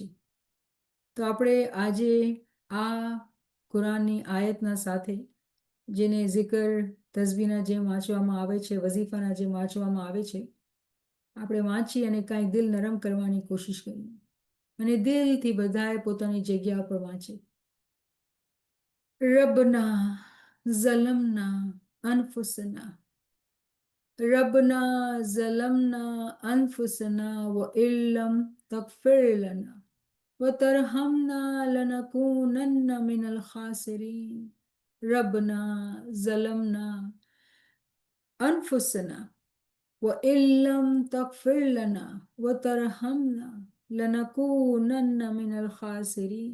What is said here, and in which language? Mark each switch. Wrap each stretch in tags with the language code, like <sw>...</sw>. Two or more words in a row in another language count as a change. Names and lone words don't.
<gu>તો આપણે આજે આ કુરાનની આયતના સાથે, જેને zikr, તસબીહના જેમ વાંચવામાં આવે છે, વઝીફાના જેમ વાંચવામાં આવે છે, આપણે વાંચી અને કાંઈક દિલ નરમ કરવાની કોશિશ કરીએ અને દિલથી બધાએ પોતાની જગ્યા પર વાંચે.</gu> <ar>ربنا ظلمنا أنفسنا، ربنا ظلمنا أنفسنا وإن لم تغفر لنا وترحمنا لنكونن من الخاسرين. ربنا ظلمنا أنفسنا وإن لم تغفر لنا وترحمنا لنكونن من الخاسرين.</ar>